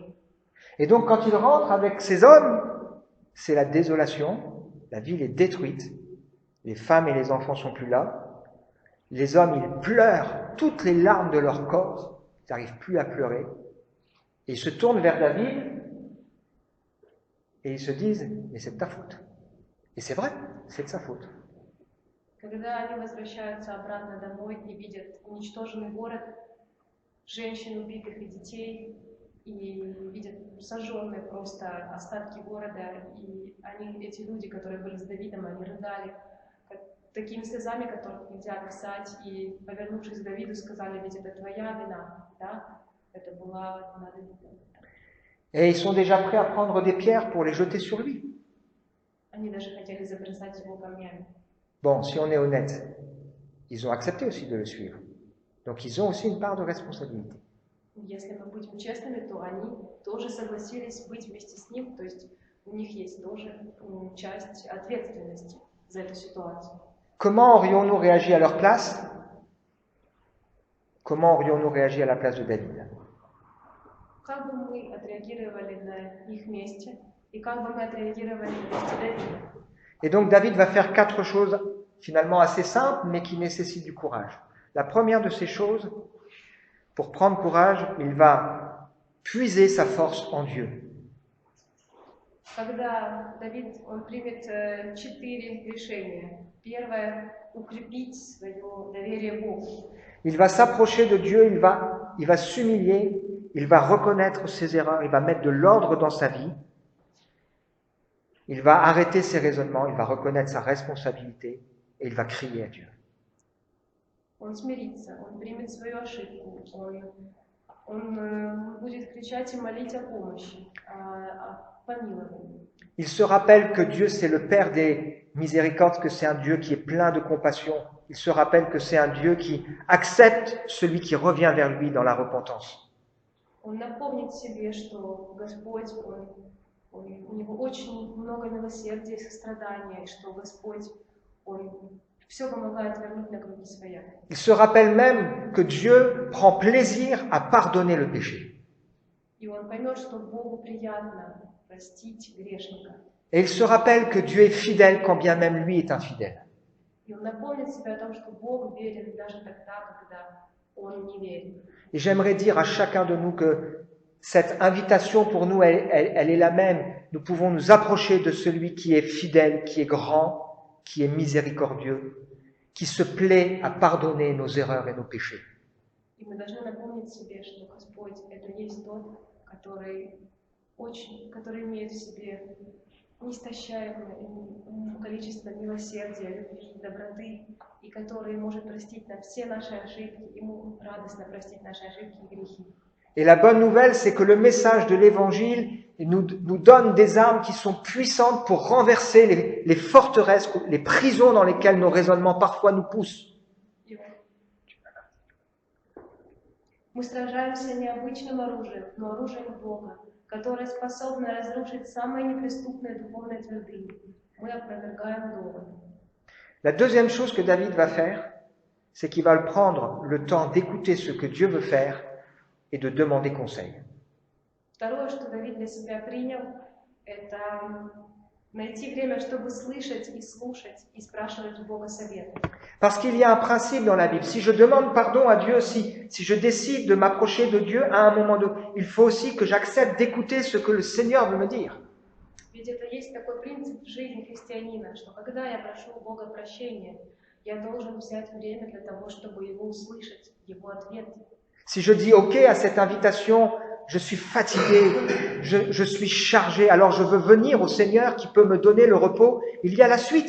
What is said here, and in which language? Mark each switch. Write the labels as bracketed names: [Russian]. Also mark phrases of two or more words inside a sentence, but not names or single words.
[French] Et donc quand il rentre avec ses hommes, c'est la désolation, la ville est détruite, les femmes et les enfants sont plus là, les hommes, ils pleurent toutes les larmes de leur corps, ils n'arrivent plus à pleurer, et ils se tournent vers David, et ils se disent, mais c'est de ta faute. Et c'est vrai, c'est de sa faute. [Russian] Когда они возвращаются обратно домой и видят уничтоженный город, женщин убитых и детей, и видят сожженные просто остатки города, и они, эти люди, которые были с Давидом, они рыдали такими слезами, которых нельзя описать, и, повернувшись к Давиду, сказали, ведь это твоя вина, да? Это была вина Давида. [French] Et ils sont déjà prêts à prendre des pierres pour les jeter sur lui. [Russian] Они даже хотели забросать его камнями. [French] Bon, si on est honnête, ils ont accepté aussi de le suivre. Donc ils ont aussi une part de responsabilité. [Russian] Если мы будем честными, то они тоже согласились быть вместе с ним, то есть у них есть тоже часть ответственности за эту ситуацию. [French] Comment aurions-nous réagi à leur place? Comment aurions-nous réagi à la place de David? [Russian] Как бы мы отреагировали на их месте, и как бы мы отреагировали на месте Давида? [French] Et donc David va faire 4 choses finalement assez simples, mais qui nécessitent du courage. La première de ces choses, pour prendre courage, il va puiser sa force en Dieu. [Russian] Когда Давид, он примет 4 решения. Первое – укрепить свое доверие Богу. [French] Il va s'approcher de Dieu, il va s'humilier, il va reconnaître ses erreurs, il va mettre de l'ordre dans sa vie, il va arrêter ses raisonnements, il va reconnaître sa responsabilité et il va crier à Dieu. [Russian] Он смирится, он примет свою ошибку, он будет кричать и молить о помощи, о помиловании. [French] Il se rappelle que Dieu, c'est le Père des miséricordes, que c'est un Dieu qui est plein de compassion. Il se rappelle que c'est un Dieu qui accepte celui qui revient vers lui dans la repentance. [Russian] Он напомнит себе, что Господь, у него очень много милосердия и сострадания, и что Господь, он все помогает вернуть на круги своя. [French] Il se rappelle même que Dieu prend plaisir à pardonner le péché. [Russian] И он поймет, что Богу приятно простить грешника. [French] Et il se rappelle que Dieu est fidèle quand bien même lui est infidèle. [Russian] И он напомнит себе о том, что Бог верен даже тогда, когда он не верит. [French] Et j'aimerais dire à chacun de nous que cette invitation pour nous, elle est la même. Nous pouvons nous approcher de celui qui est fidèle, qui est grand, qui est miséricordieux, qui se plaît à pardonner nos erreurs et nos péchés. [Russian] И мы должны напомнить себе, что Господь – это есть тот, который имеет в себе неистощаемое количество милосердия, любви, доброты, и который может простить нам все наши ошибки, ему радостно простить наши ошибки и грехи. [French] Et la bonne nouvelle, c'est que le message de l'Évangile nous donne des armes qui sont puissantes pour renverser les forteresses, les prisons dans lesquelles nos raisonnements parfois nous poussent. [Russian] Мы сражаемся не обычным оружием, но оружием Бога, которое способно разрушить самые неприступные духовные твердыни. Мы опровергаем доводы. [French] La deuxième chose que David va faire, c'est qu'il va prendre le temps d'écouter ce que Dieu veut faire et de demander conseil. [Russian] Второе, что Давид для себя принял, это найти время, чтобы слышать и слушать и спрашивать у Бога совета. [French] Parce qu'il y a un principe dans la Bible. Si je demande pardon à Dieu, si je décide de m'approcher de Dieu à un moment donné, il faut aussi que j'accepte d'écouter ce que le Seigneur veut me dire. [Russian] Ведь это есть такой принцип в жизни христианина, что когда я прошу у Бога прощения, я должен взять время для того, чтобы его услышать, его ответ. [French] Si je dis OK à cette invitation, je suis fatigué, je suis chargé, alors je veux venir au Seigneur qui peut me donner le repos, il y a la suite.